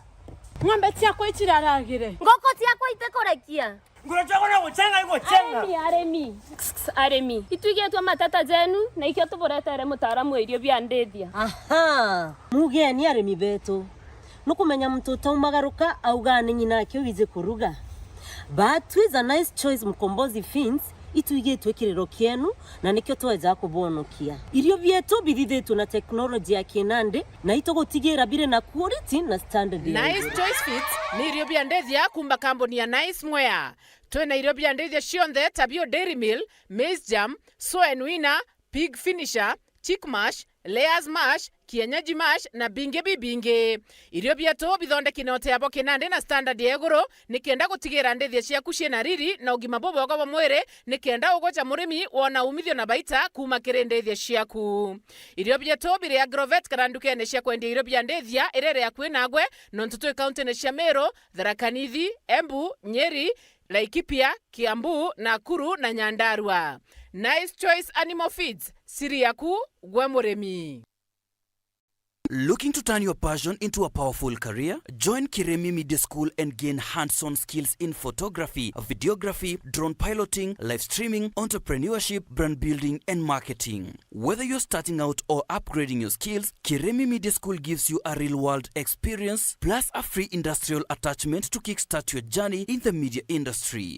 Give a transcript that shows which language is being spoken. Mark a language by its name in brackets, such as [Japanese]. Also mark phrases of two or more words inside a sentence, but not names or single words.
[Meru] Ng'ombe ciako ichiraragire. Ngoko ciako itekorekia. Ngorochako na guchenga iguchenga. Aremi. Ituigetwa matata jenu na ikio tuboretere mutaramu irio bia ndethia. Aha. Mugeni aremi betu. Nukumenya mtoto umagaruka auga ni nyina kyo wize kuruga. [English] But with a nice choice [Meru] mkombozi fins ituigetwe kirero kienu na nikyo tweza kubonokia. Irio bietu bithithitu na teknolojia ya kinande na itogotigira bire na quality na standard. Nice choice fits ni irio bia ndethia kumba kamboni ya Nice Mwea. Twena irio bia ndethia cionthe tabio Dairy Mill, Maize Jam, Soy Wina, Pig Finisher, Chick Mash, Layers Mash, Kienyeji Mash na binge bibinge. Irio bietu bithondeki note abo kinande na standard ya iguru nikenda gutigira ndethia ciaku ciena riri na ugima bobo wa mwire nikenda ugocha murimi wona umithio na baita kuma kire ndethia ciaku. Irio bietu bire agrovet karandukene cia kwendia irio bia ndethia irere ya kwinagwe nontutu county ne cia Meru, Tharaka Nithi, Embu, Nyeri, Laikipia, Kiambu, Nakuru na Nyandarua. Nice Choice Animal Feeds, siri yaku gwe murimi. [English] Looking to turn your passion into a powerful career? Join Kiremi Media School and gain hands-on skills in photography, videography, drone piloting, live streaming, entrepreneurship, brand building, and marketing. Whether you're starting out or upgrading your skills, Kiremi Media School gives you a real-world experience plus a free industrial attachment to kickstart your journey in the media industry.